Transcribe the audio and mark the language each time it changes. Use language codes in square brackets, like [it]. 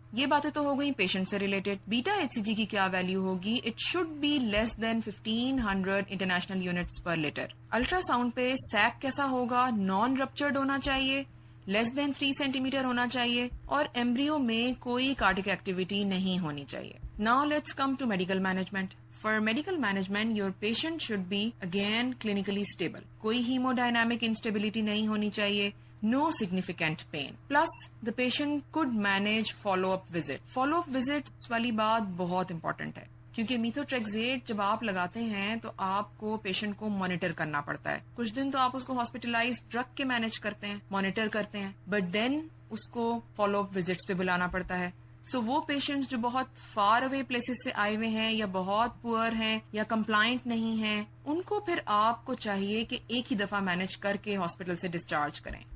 [ur] یہ باتیں تو ہو گئی پیشنٹ سے ریلیٹڈ. بیٹا ایچ سی جی کی کیا ویلیو ہوگی؟ It should be less then 1500 international units per letter. Ultra sound پہ سیک کیسا ہوگا؟ نان رپچرڈ ہونا چاہیے, لیس دین 3 سینٹی میٹر ہونا چاہیے, اور ایمبریو میں کوئی کارڈک ایکٹیویٹی نہیں ہونی چاہیے. [en] Now let's come to medical management. For medical management, your patient should be again clinically stable. [ur] کوئی hemodynamic instability نہیں ہونی چاہیے. [en] No significant pain. Plus, the patient could manage follow-up visit. [ur] Follow-up visits والی بات بہت امپورٹنٹ ہے, کیونکہ میتھوٹریکزیٹ جب آپ لگاتے ہیں تو آپ کو پیشنٹ کو مانیٹر کرنا پڑتا ہے. کچھ دن تو آپ اس کو ہاسپٹلائز رکھ کے مینج کرتے ہیں, مانیٹر کرتے ہیں, بٹ دین اس کو فالو اپ وزٹس پہ بلانا پڑتا ہے. سو وہ پیشنٹس جو بہت فار اوے پلیسز سے آئے ہوئے ہیں یا بہت پور ہیں یا کمپلائنٹ نہیں ہیں, ان کو پھر آپ کو چاہیے کہ ایک ہی دفعہ مینج کر کے ہاسپٹل سے ڈسچارج کریں.